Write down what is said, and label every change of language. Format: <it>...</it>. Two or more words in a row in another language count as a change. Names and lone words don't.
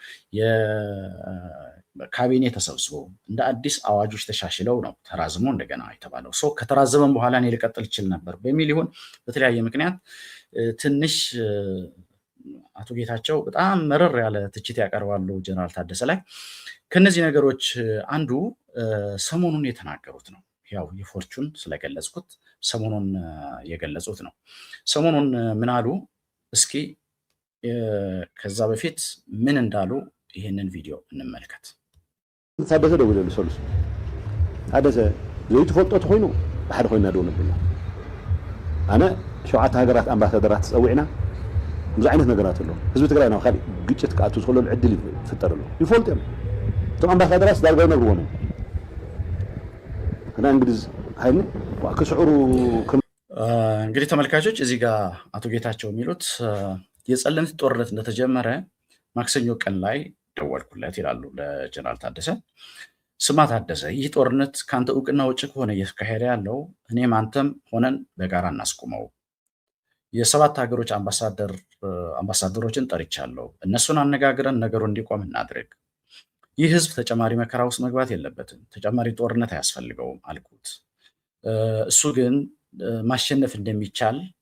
<am>ካቢኔ ተሰብስቦ እንደ አዲስ አዋጆች ተሻሽለው ነው ተራዝሞ እንደገና የተባለው። ከተራዘመም በኋላ እኔ ልቀጥል ይችል ነበር በሚል ይሁን በተለያየ ምክንያት ትንሽ አቶ ጌታቸው በጣም መረር ያለ ትችት ያቀርባሉ ጀነራል ታደሰ ላይ። ከነዚህ ነገሮች አንዱ ሰሞኑን የተናገሩት ነው። ያው የፎርቹን ስለገለጽኩት ሰሞኑን የገለጹት ነው። ሰሞኑን ምን አሉ? እስኪ ከዛ በፊት ምን እንዳሉ ይህንን ቪዲዮ እንመልከት።</am> <ti>ታደሰ ደው ይላል ሰሉስ ታደሰ ዘይትፈልጦት ኮይኑ ብሓደ ኮይና ደው ነብሎ ኣነ 7 ሃገራት ኣምባሳደራት ፀዊዕና ብዙ ዓይነት ነገራት ኣሎ። ህዝቢ ትግራይ ነው ካሊ ግጭት ካኣቱ ዝኽእለሉ ዕድል ይፍጠር ኣሎ ይፈልጥ እዮም። እቶም ኣምባሳደራት ዳርጋ ይነግርዎ ነው እና እንግዲህ ኃይሉ ከስዑሩ</ti> <am>እንግዲህ ተመልካቾች እዚህ ጋር አቶ ጌታቸው የሚሉት የጸለምት ጦርነት እንደተጀመረ ማክሰኞ ቀን ላይ ደወልኩለት ይላሉ ለጀነራል ታደሰ። ስማ ታደሰ፣ ይህ ጦርነት ካንተ እውቅና ውጭ ከሆነ እየተካሄደ ያለው እኔም አንተም ሆነን በጋራ እናስቁመው። የ7 ሀገሮች አምባሳደሮችን ጠርቻለሁ። እነሱን አነጋግረን ነገሩ እንዲቆም እናድርግ። ይህ ህዝብ ተጨማሪ መከራ ውስጥ መግባት የለበትም። ተጨማሪ ጦርነት አያስፈልገውም አልኩት። እሱ ግን ማሸነፍ እንደሚቻል</am>